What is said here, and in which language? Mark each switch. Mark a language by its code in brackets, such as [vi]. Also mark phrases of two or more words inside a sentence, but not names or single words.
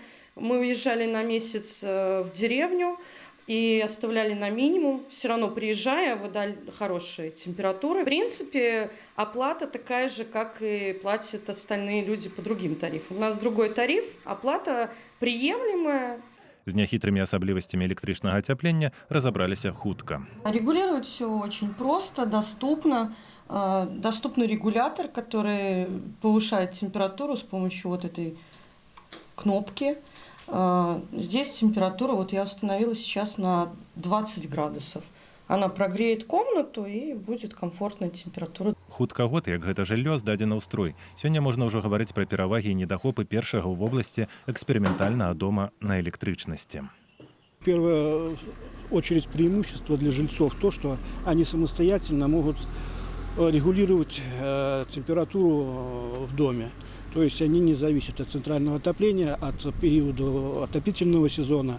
[ru] Мы уезжали на месяц в деревню и оставляли на минимум. Все равно приезжая, вода хорошей температуры. В принципе, оплата такая же, как и платят остальные люди по другим тарифам. У нас другой тариф, оплата приемлемая. [be] З няхітрымі асаблівасцямі электрычнага ацяплення разабраліся хутка. [ru] Регулировать все очень просто, доступно. Доступный регулятор, который повышает температуру с помощью вот этой кнопки. Здесь температура, вот я установила сейчас на 20 градусов. Она прогреет комнату и будет комфортная температура. [be] Хутка год, як гэта жыллё здадзена ў строй. Сёння можна ўжо гаварыць пра перавагі і недахопы першага ў вобласці эксперыментальнага дома на электрычнасці. [ru] В первую очередь преимущество для жильцов то, что они самостоятельно могут регулировать температуру в доме. То есть они не зависят от центрального отопления, от периода отопительного сезона.